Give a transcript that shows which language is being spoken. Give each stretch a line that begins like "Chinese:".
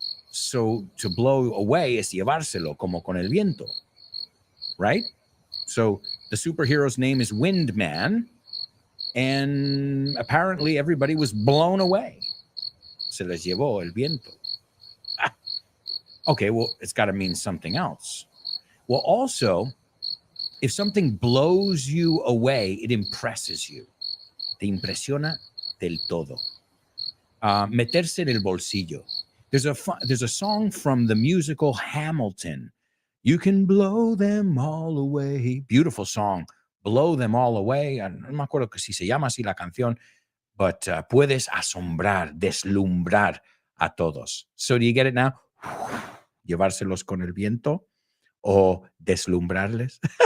English: So to blow away
Spanish: es llevárselo, como con el viento,
English: right? So the superhero's name is Windman, and apparently everybody was blown away.
Spanish: Se les llevó el viento.
English: Okay, well, it's got to mean something else. Well, also, if something blows you away, it impresses you.
Spanish: Te impresiona del todo. Meterse en el bolsillo.
English: There's a song from the musical Hamilton. You can blow them all away. Beautiful song. Blow them all away.
Spanish: No me acuerdo que si se llama así la canción,
English: but
Spanish: puedes asombrar, deslumbrar a todos.
English: So do you get it now?
Spanish: Llevárselos con el viento o deslumbrarles.